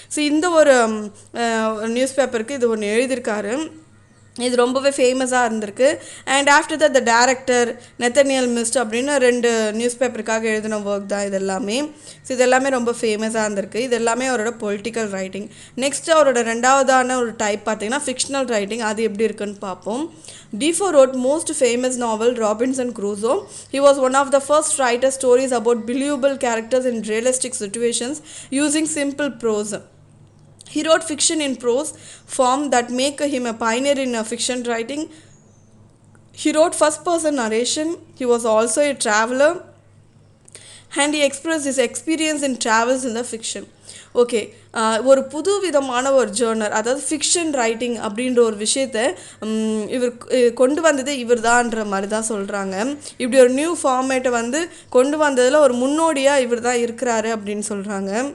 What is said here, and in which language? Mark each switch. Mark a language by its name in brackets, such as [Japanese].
[Tamil] So இந்த ஒரு news பேப்பருக்கு இது ஒன்று எழுதியிருக்காரு, இது ரொம்பவே ஃபேமஸாக இருந்திருக்கு. And after the director நெத்தனியல் mist அப்படின்னு 2 நியூஸ் பேப்பருக்காக எழுதின ஒர்க் தான் இது எல்லாமே. ஸோ இது எல்லாமே ரொம்ப ஃபேமஸாக இருந்திருக்கு. இது எல்லாமே அவரோட பொலிட்டிக்கல் ரைட்டிங். நெக்ஸ்ட் அவரோட ரெண்டாவதான ஒரு டைப் பார்த்தீங்கன்னா ஃபிக்ஷனல் ரைட்டிங், அது எப்படி இருக்குன்னு பார்ப்போம். [English] Defoe wrote most famous novel Robinson Crusoe. He was one of the first writer stories about believable characters in realistic situations using simple prose. He wrote fiction in prose form that make him a pioneer in fiction writing. He wrote first-person narration. He was also a traveler and he expressed his experience in travels in the fiction. [Tamil] Okay, ஒரு புது விதமான ஒரு genre, அதாவது fiction writing அப்படின்ற ஒரு விஷயத்தை இவர் கொண்டு வந்தது இவர் தான்ற மாதிரி தான் சொல்கிறாங்க. இப்படி ஒரு நியூ ஃபார்மேட்டை வந்து கொண்டு வந்ததில் ஒரு முன்னோடியாக இவர் தான் இருக்கிறாரு அப்படின்னு சொல்கிறாங்க.